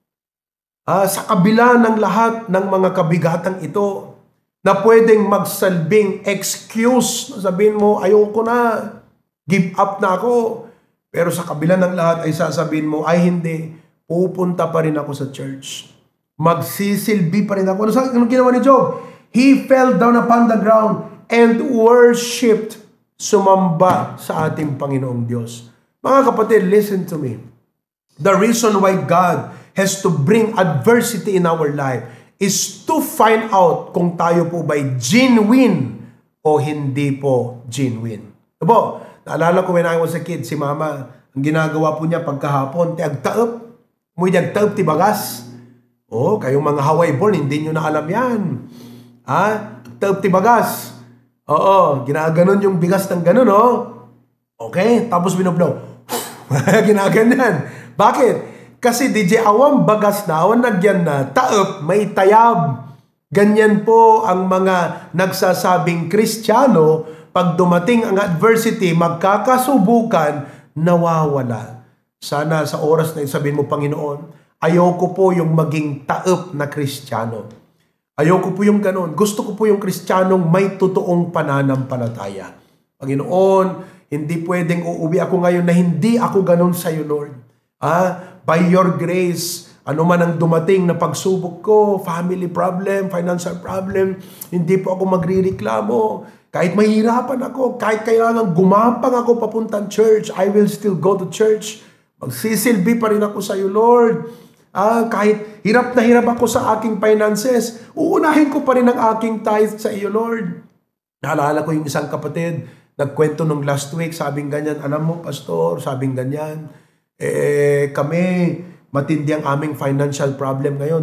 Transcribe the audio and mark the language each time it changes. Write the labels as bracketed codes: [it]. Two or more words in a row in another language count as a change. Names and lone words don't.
[tl] sa kabila ng lahat ng mga kabigatang ito, na pwedeng magsalbing excuse, sabihin mo, ayoko na, [en] give up [tl] na ako. Pero sa kabila ng lahat ay sasabihin mo, ay hindi, pupunta pa rin ako sa church. Magsisilbi pa rin ako. Anong ginawa ni Job? [en] He fell down upon the ground and worshipped, [tl] sumamba sa ating Panginoong Diyos. Mga kapatid, [en] listen to me. The reason why God has to bring adversity in our life is to find out [tl] kung tayo po ba'y genuine o hindi po genuine. Diba? Naalala ko [en] when I was a kid, [tl] si mama, ang ginagawa po niya pagkahapon, [ilo] tiagtaep. Muy tiagtaep ti bagas. [tl] Kayong mga Hawaii born, hindi nyo na alam yan. [ilo] Taep ti bagas. [tl] Ginaganon yung bigas ng ganon, Okay, tapos binublaw. Ginaganyan. Bakit? [ilo] Kasi DJ awang bagas na, awan nagyan na, taep, may tayab. [tl] Ganyan po ang mga nagsasabing Kristiyano, pag dumating ang adversity, magkakasubukan, nawawala. Sana sa oras na sabihin mo, Panginoon, ayoko po yung maging taep na Kristiyano. Ayoko po yung ganon. Gusto ko po yung Kristiyanong may totoong pananampalataya. Panginoon, hindi pwedeng uuwi ako ngayon na hindi ako ganon sa iyo, Lord. [en] By your grace, [tl] ano man ang dumating na pagsubok ko, [en] family problem, financial problem, [tl] hindi po ako magrireklamo. Kahit mahirapan ako, kahit kailangan gumapang ako papuntang church, [en] I will still go to church. [tl] Magsisilbi pa rin ako sa iyo, Lord. Kahit hirap na hirap ako sa aking finances, uunahin ko pa rin ang aking tithe sa iyo, Lord. Naalala ko yung isang kapatid, nagkwento nung [en] last week, [tl] sabing ganyan, alam mo, pastor, sabing ganyan, kami, matindi ang aming [en] financial problem [tl] ngayon.